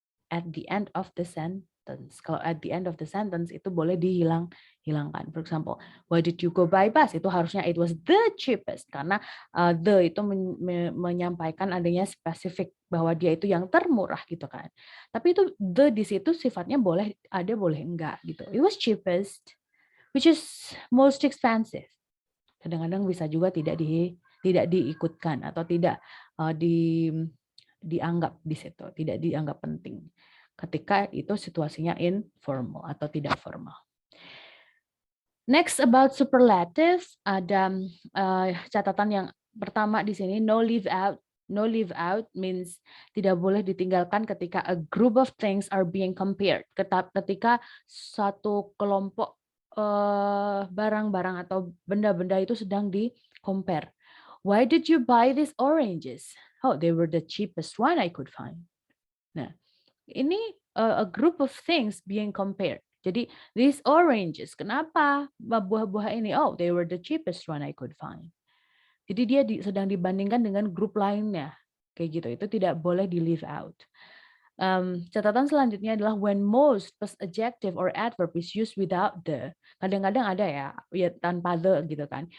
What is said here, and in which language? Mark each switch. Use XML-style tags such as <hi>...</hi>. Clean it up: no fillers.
<en>At the end of the sentence. Kalau at the end of the sentence</en> <id>itu boleh hilangkan.</id> <en>For example, why did you go by bus?</en> <id>Itu harusnya</id> <en>it was the cheapest</en> <id>karena the itu menyampaikan adanya spesifik bahwa dia itu yang termurah gitu kan. Tapi itu the di situ sifatnya boleh ada boleh enggak gitu.</id> <en>It was cheapest, which is most expensive.</en> <id>Kadang-kadang bisa juga tidak diikutkan atau tidak dianggap di situ, tidak dianggap penting ketika itu situasinya informal atau tidak formal. Next about superlatives, ada catatan yang pertama di sini, no leave out.</id> <en>No leave out means</en> <id>tidak boleh ditinggalkan ketika</id> <en>a group of things are being compared.</en> <id>Ketika satu kelompok barang-barang atau benda-benda itu sedang di compare.</id> <en>Why did you buy these oranges? Oh, they were the cheapest one I could find. Nah, ini a group of things being compared.</en> <id>Jadi these oranges, kenapa buah-buah ini?</id> <en>Oh, they were the cheapest one I could find.</en> <id>Jadi dia sedang dibandingkan dengan grup lainnya, kayak gitu. Itu tidak boleh di</id> <en>leave out.</en> <id>Catatan selanjutnya adalah</id> <en>when most plus adjective or adverb is used without the.</en> <id>Kadang-kadang ada ya tanpa the gitu kan.</id>